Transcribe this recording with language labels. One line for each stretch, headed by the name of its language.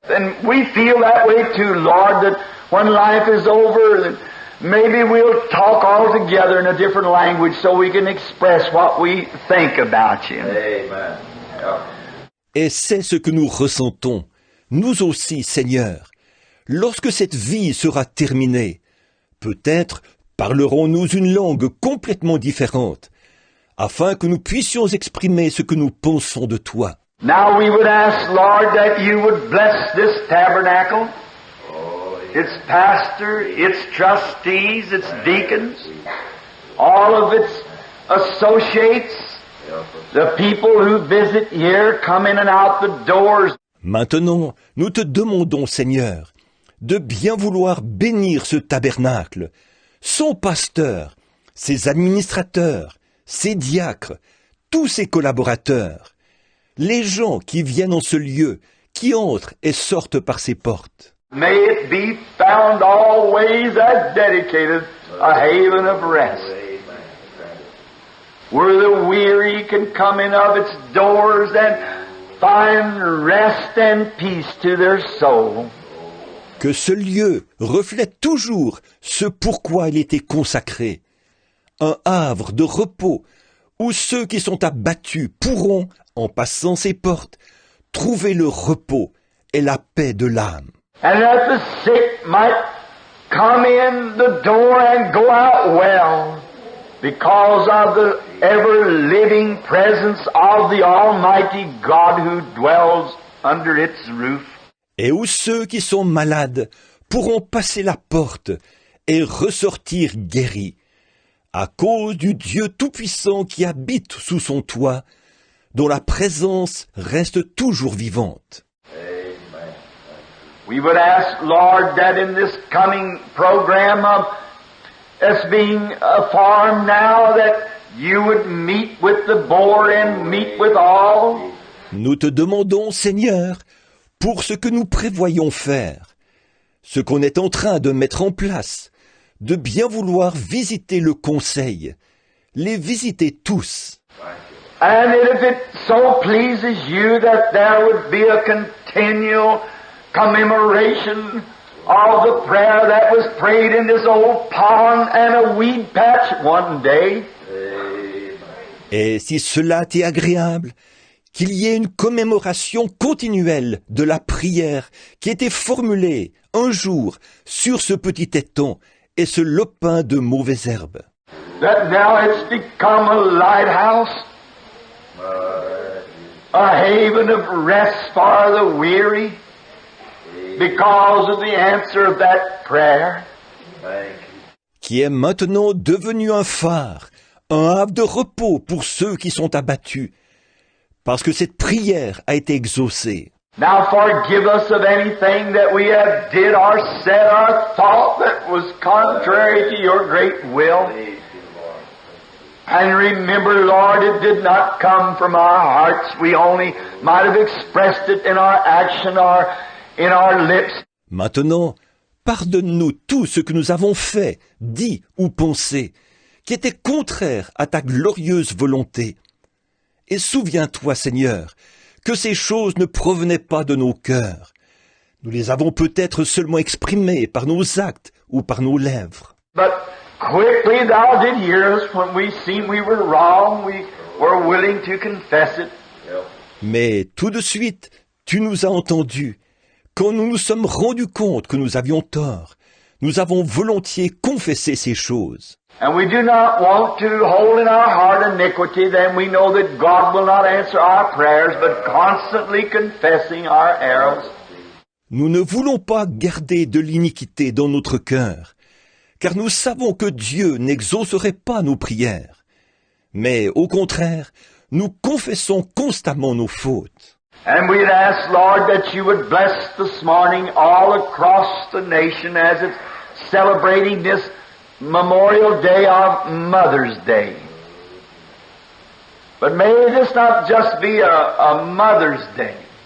English: And we feel that way too, Lord, that when life is over, that maybe we'll talk all together in a different language so we can express what we think about you. Amen.
French: Et c'est ce que nous ressentons, nous aussi, Seigneur. Lorsque cette vie sera terminée, peut-être parlerons-nous une langue complètement différente, afin que nous puissions exprimer ce que nous pensons de toi.
English: Now we would ask, Lord, that you would bless this tabernacle, its pastor, its trustees, its deacons, all of its associates, the people who visit here, come in and out the doors.
French: Maintenant, nous te demandons, Seigneur, de bien vouloir bénir ce tabernacle, son pasteur, ses administrateurs, ses diacres, tous ses collaborateurs, les gens qui viennent en ce lieu, qui entrent et sortent par ses portes.
English: May it be found always as dedicated a haven of rest, where the weary can come in of its doors and find rest and peace to their soul.
French: Que ce lieu reflète toujours ce pourquoi il était consacré, un havre de repos où ceux qui sont abattus pourront, en passant ses portes, trouver le repos et la paix de l'âme.
English: And that the sick might come in the door and go out well, because of the ever-living presence of the Almighty God who dwells under its roof.
French: Et où ceux qui sont malades pourront passer la porte et ressortir guéris, à cause du Dieu Tout-Puissant qui habite sous son toit, dont la présence reste toujours vivante.
English: We would ask, Lord, that in this coming program of us being a farm now, that you would meet with the board and meet with all.
French: Nous te demandons, Seigneur, pour ce que nous prévoyons faire, ce qu'on est en train de mettre en place, de bien vouloir visiter le conseil, les visiter tous.
English: And if it so pleases you that there would be a continual commemoration of the prayer that was prayed in this old pond and a weed patch one day.
French: Et si cela t'est agréable, qu'il y ait une commémoration continuelle de la prière qui était formulée un jour sur ce petit étang et ce lopin de mauvaises herbes.
English: That now it's become a lighthouse, a haven of rest for the weary, because of the answer of that prayer.
French: Qui est maintenant devenu un phare, un havre de repos pour ceux qui sont abattus, parce que cette prière a été exaucée.
English: Now forgive us of anything that we have did or said or thought that was contrary to your great will. And remember, Lord, it did not come from our hearts. We only might have expressed it in our action or in our lips.
French: Maintenant, pardonne-nous tout ce que nous avons fait, dit ou pensé, qui était contraire à ta glorieuse volonté. Et souviens-toi, Seigneur, que ces choses ne provenaient pas de nos cœurs. Nous les avons peut-être seulement exprimées par nos actes ou par nos lèvres.
English: But quickly thou did hear us when we seen we were wrong. We were willing to confess it.
French: Mais tout de suite, tu nous as entendus. Quand nous nous sommes rendus compte que nous avions tort, nous avons volontiers confessé ces choses.
English: And we do not want to hold in our heart iniquity, then we know that God will not answer our prayers, but constantly confessing our errors.
French: Nous ne voulons pas garder de l'iniquité dans notre cœur, car nous savons que Dieu n'exaucerait pas nos prières. Mais au contraire, nous confessons constamment nos fautes.
English: And we'd ask, Lord, that you would bless this morning all across the nation as it's celebrating this Memorial Day of Mother's Day. But may this not just be a Mother's Day.